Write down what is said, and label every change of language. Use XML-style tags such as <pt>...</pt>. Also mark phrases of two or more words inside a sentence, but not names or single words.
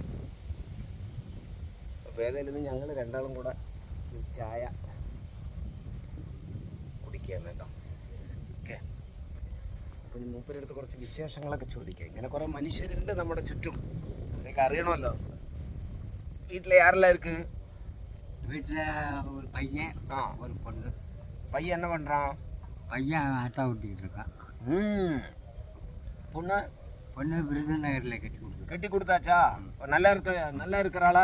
<ml>അപ്പോൾ ഏതായാലും ഞങ്ങൾ രണ്ടാളും കൂടെ ഒരു ചായ കുടിക്കുകയാണ് കേട്ടോ. ഓക്കെ, അപ്പം മൂപ്പരുടെ അടുത്ത് കുറച്ച് വിശേഷങ്ങളൊക്കെ ചോദിക്കാം. ഇങ്ങനെ കുറേ മനുഷ്യരുണ്ട് നമ്മുടെ ചുറ്റും, നിങ്ങൾക്ക് അറിയണമല്ലോ.</ml> <ta>வீட்டில் யாரெல்லாம் இருக்கு? வீட்டில் ஒரு பையன் ஒரு பொண்ணு. பையன் என்ன பண்ணுறான்? பையன் ஆட்டோ ஓட்டிக்கிட்டு இருக்கான். பொண்ணு பொண்ணு விருதுநகரில் கட்டி கொடுத்தாச்சா? நல்லா இருக்கிறாளா?</ta>